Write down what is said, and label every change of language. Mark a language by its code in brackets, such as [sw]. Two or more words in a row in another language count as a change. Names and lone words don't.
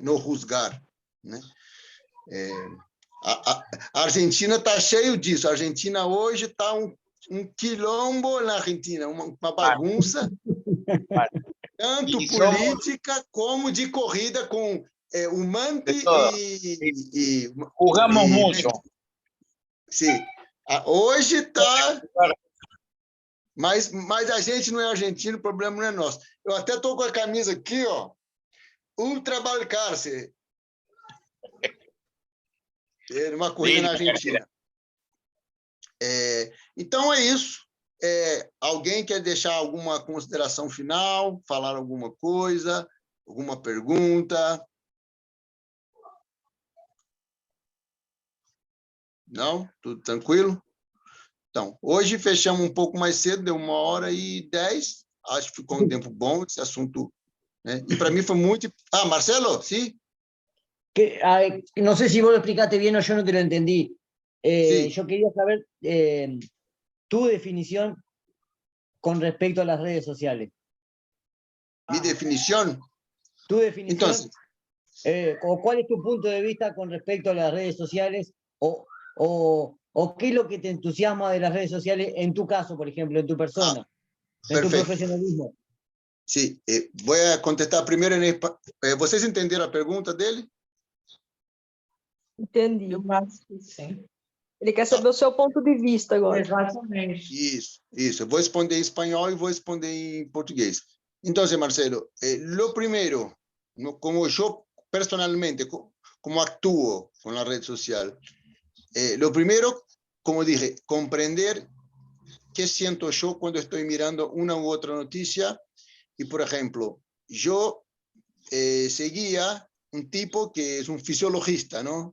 [pt] Não juzgar, né? A Argentina está cheio disso. A Argentina hoje está um quilombo na Argentina, uma bagunça, tanto política como de corrida com o Manti [es] jugamos mucho. Sí, [pt] Hoje está... Mas a gente não é argentino, o problema não é nosso. Eu até estou com a camisa aqui, ó. Ultra Balcarce. Uma corrida na Argentina. Então é isso. Alguém quer deixar alguma consideração final, falar alguma coisa, alguma pergunta? Não? Tudo tranquilo? Então, hoje fechamos um pouco mais cedo, deu 1h10. Acho que ficou um tempo bom esse assunto, né? E para mim foi muito... Ah, Marcelo, sim? [es] No sé si vos lo explicaste bien o yo no te lo entendí. Sí. Yo quería saber tu definición con respecto a las redes sociales. Mi definición. Tu definición, Entonces, o cuál es tu punto de vista con respecto a las redes sociales, o qué es lo que te entusiasma de las redes sociales en tu caso, por ejemplo, en tu persona, en tu perfecto. profesionalismo. Sí, voy a contestar primero en español. [pt] ¿Vocês entenderam a pergunta dele? Entendi. Eu acho que sim. Ele quer saber o seu ponto de vista agora. Exatamente. Isso. Eu vou responder em espanhol e vou responder em português. Então, Marcelo, [es] lo primero, como yo personalmente, como actúo con la red social, lo primero, como dije, comprender qué siento yo cuando estoy mirando una u otra noticia. Y, por ejemplo, yo seguía un tipo que es un fisiologista, ¿no?